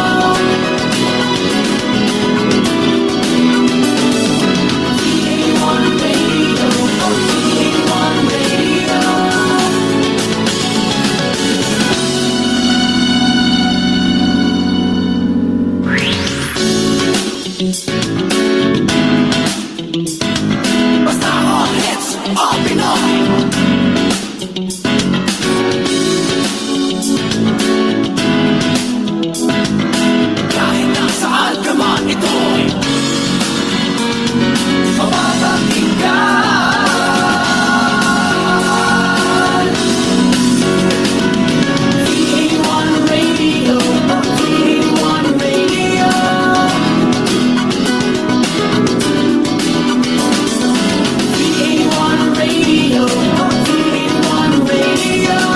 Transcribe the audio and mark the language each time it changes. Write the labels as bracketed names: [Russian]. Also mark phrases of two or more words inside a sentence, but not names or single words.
[Filipino] V81 Radio, V81 Radio. [English] Basta all hits, all Pinoy. [Filipino] Kahit nang saan ka man ito'y mapapakinggan. V81 Radio, V81 Radio. V81 Radio, V81 Radio.